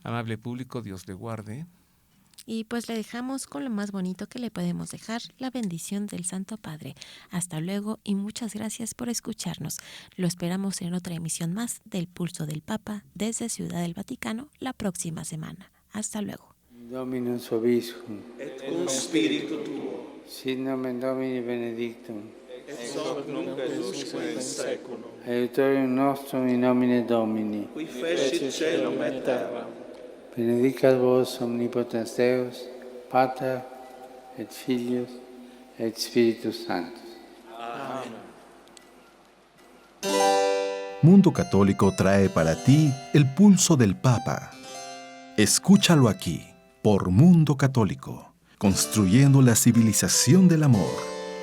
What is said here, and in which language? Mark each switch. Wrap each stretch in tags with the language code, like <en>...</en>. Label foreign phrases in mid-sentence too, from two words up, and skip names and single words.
<es>Amable público, Dios le guarde. Y pues le dejamos con lo más bonito que le podemos dejar, la bendición del Santo Padre. Hasta luego y muchas gracias por escucharnos. Lo esperamos en otra emisión más del Pulso del Papa desde Ciudad del Vaticano la próxima semana. Hasta luego.</es> <la>Dominus vobiscum. Et cum spiritu tuo. Sit nomen Domini benedictum. Ex hoc nunc et usque in saeculum. Aiutorium nostrum in nomine Domini. Qui fecit caelum et terram. Benedicat vos omnipotens Deus, Pater et Filius et Spiritus Sanctus.</la> <es>Amén. Mundo Católico trae para ti el Pulso del Papa. Escúchalo aquí, por Mundo Católico, construyendo la civilización del amor.</es>